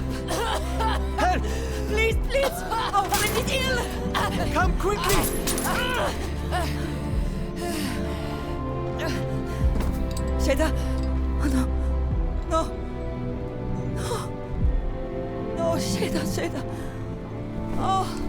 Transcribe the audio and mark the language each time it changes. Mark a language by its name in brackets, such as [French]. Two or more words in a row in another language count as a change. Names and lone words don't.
[English] Help! Please, please! Our friend is ill! Come quickly! Sheda! Oh, no. No. No. No, Sheda, Sheda. Oh.